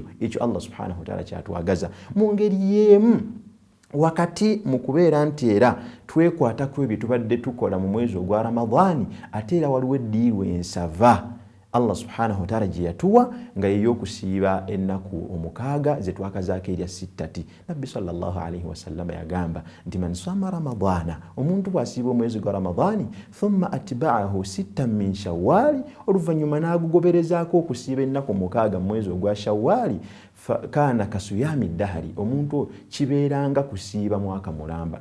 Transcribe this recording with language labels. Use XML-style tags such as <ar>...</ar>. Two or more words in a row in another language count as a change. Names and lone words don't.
<lg>Ekyo Allah</lg> <ar>سبحانه وتعالى</ar> <lg>kyatwagaza mu ngeri y'emu wakati mu kubeera nti era twekwatako ebyo tubadde tukola mu mwezi ogwa Ramadani, ate era waliwo eddiirwa ensava Allah</lg> <ar>سبحانه وتعالى</ar> <lg>gye yatuwa nga y'okusiiba ennaku omukaaga ze twakazaako erya sittati. Nabbi</lg> <ar>صلى الله عليه وسلم</ar> <lg>yagamba nti</lg> <ar>من صام رمضان,</ar> <lg>omuntu bw'asiiba omwezi gwa Ramadani</lg> <ar>ثم أتبعه ستا من شوال,</ar> <lg>oluvannyuma n'agugoberezaako okusiiba ennaku omukaaga mu mwezi ogwa Shawwali,</lg> <ar>كان كصيام الدهر,</ar> <lg>omuntu kibeeranga kusiiba mwaka mulamba.</lg>